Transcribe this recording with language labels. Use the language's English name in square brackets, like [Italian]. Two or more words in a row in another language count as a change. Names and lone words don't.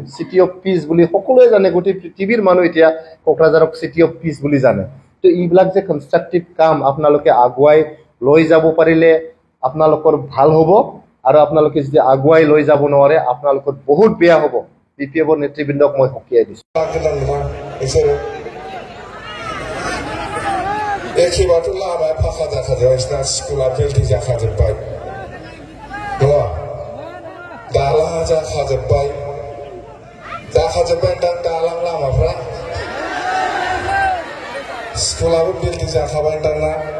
[Assamese] চিটি অফ পিচ বুলি সকলোৱে জানে, গোটেই পৃথিৱীৰ মানুহ এতিয়া কোকৰাঝাৰক চিটি অফ পিচ বুলি জানে। তো এইবিলাক যে কনষ্ট্ৰাকটিভ কাম আপোনালোকে আগুৱাই লৈ যাব পাৰিলে আপোনালোকৰ ভাল হ'ব, আৰু আপোনালোকে যদি আগুৱাই লৈ যাব নোৱাৰে আপোনালোকৰ বহুত বেয়া হ'ব। BPFৰ নেতৃবৃন্দক মই সকীয়াই দিছোঁ। [Bodo] एखेबाथ' लामाया फाखा जाखाजोब्बायसोना, स्कुला बिल्डिं जाखाजोब्बाय, नङा दालाङा जाखाजोब्बाय दां दालां लामाफ्रा, स्कुलाबो बिल्डिं जाखाबाय दां ना?